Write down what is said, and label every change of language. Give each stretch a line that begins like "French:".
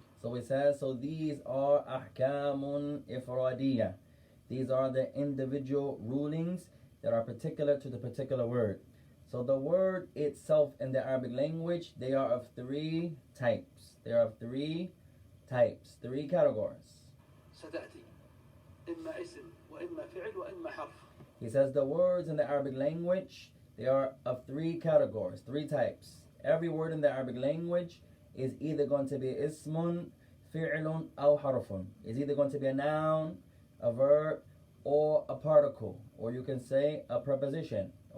English: So it says, so these are
Arabic: أحكام إفرادية.
English: These are the individual rulings that are particular to the particular word. So the word itself in the Arabic language, they are of 3 types. 3 categories.
Arabic: ستأتي إما اسم وإما فعل وإما حرف.
English: He says the words in the Arabic language, they are of 3 categories, 3 types. Every word in the Arabic language is either going to be ismun, fi'lun, aw harfun. It's either going to be a noun, a verb, or a particle, or you can say a preposition,